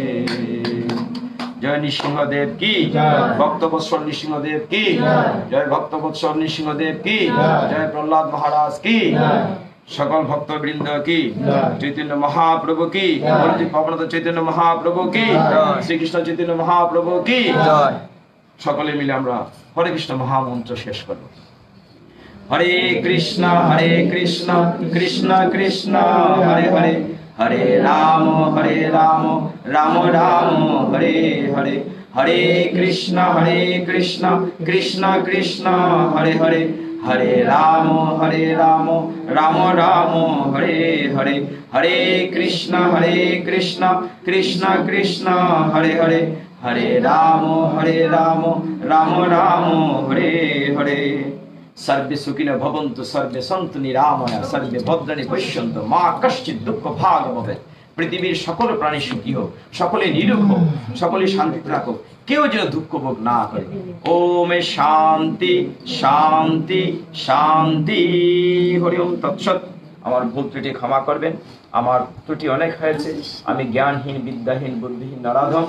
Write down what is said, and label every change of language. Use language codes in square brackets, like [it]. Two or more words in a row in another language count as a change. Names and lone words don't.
[bn] জয় নৃসিংহদেব কি, ভক্তবৎসল নৃসিংহদেব কি, জয় ভক্তবৎসল নৃসিংহদেব কি, জয় প্রহ্লাদ মহারাজ কি, সকল ভক্তবৃন্দ কি, চৈতন্য মহাপ্রভু কি, পবনত চৈতন্য মহাপ্রভু কি, শ্রীকৃষ্ণ চৈতন্য মহাপ্রভু কি। সকলে মিলে আমরা হরে কৃষ্ণ মহামন্ত্র শেষ করব। [sa] হরে কৃষ্ণ কৃষ্ণ কৃষ্ণ হরে হরে, হরে রাম রাম রাম হরে হরে, হরে কৃষ্ণ কৃষ্ণ কৃষ্ণ হরে হরে, হরে রাম রাম রাম হরে হরে, হরে কৃষ্ণ কৃষ্ণ কৃষ্ণ হরে হরে, হরে রাম রাম রাম হরে হরে। सर्वे सुखिनो भवन्तु, सर्वे सन्तु निरामया, सर्वे भद्राणि पश्यन्तु मा कश्चित् दुःख भाग भवेत्। [bn] পৃথিবীর সকল প্রাণী সুখী হোক, সকলে নিরুখ হোক, সকলে শান্তিতে থাকুক, কেউ যেন দুঃখ ভোগ না করে। [sa] ওম শান্তি শান্তি শান্তি। হরি ওম তৎসৎ। [bn] আমার ভুল ত্রুটি ক্ষমা করবেন, আমার ত্রুটি অনেক হয়েছে, আমি জ্ঞানহীন বিদ্যাহীন বুদ্ধিহীন নরাধম।